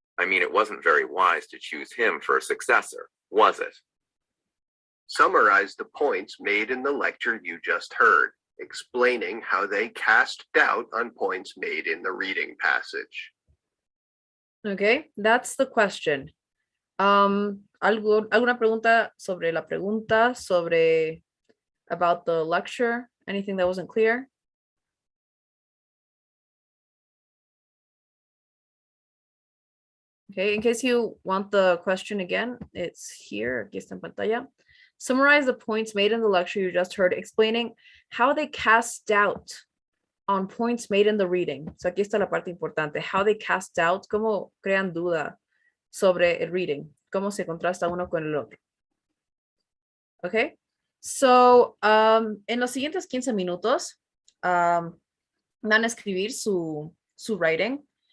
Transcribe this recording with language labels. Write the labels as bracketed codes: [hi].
[en] I mean, it wasn't very wise to choose him for a successor, was it? Summarize the points made in the lecture you just heard, explaining how they cast doubt on points made in the reading passage. Okay, that's the question. [es] ¿Alguna pregunta sobre la pregunta sobre [en] about the lecture? Anything that wasn't clear? Okay, in case you want the question again, it's here, [es] aquí está en pantalla. [en] Summarize the points made in the lecture you just heard, explaining how they cast doubt on points made in the reading. [es] So aquí está la parte importante, [en] how they cast doubt, [es] cómo crean duda sobre el reading, cómo se contrasta uno con el otro. Okay, so en los siguientes 15 minutos van a escribir su writing.